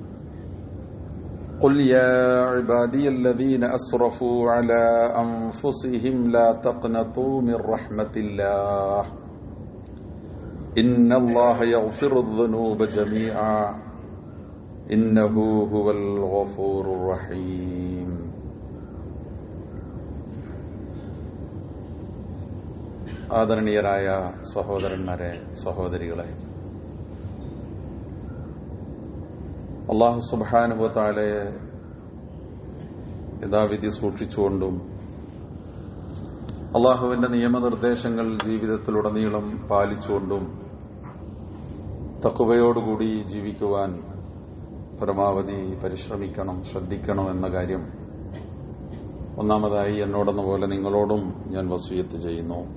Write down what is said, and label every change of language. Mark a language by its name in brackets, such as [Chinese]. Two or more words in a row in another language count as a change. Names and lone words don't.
[Arabic] قل يا عبادي الذين أسرفوا على أنفسهم لا تقنطوا من رحمة الله إن الله يغفر الذنوب جميعا إنه هو الغفور الرحيم [Malayalam] ആദരണീയരായ സഹോദരന്മാരെ, സഹോദരികളെ, [Arabic] الله سبحانه وتعالى [Malayalam] യഥാവിധി സൂക്ഷിച്ചുകൊണ്ടും അള്ളാഹുവിന്റെ നിയമനിർദ്ദേശങ്ങൾ ജീവിതത്തിലുടനീളം പാലിച്ചുകൊണ്ടും തഖ്വയോടുകൂടി ജീവിക്കുവാൻ പരമാവധി പരിശ്രമിക്കണം, ശ്രദ്ധിക്കണം എന്ന കാര്യം ഒന്നാമതായി എന്നോടെന്ന പോലെ നിങ്ങളോടും ഞാൻ വസിയത്ത് ചെയ്യുന്നു.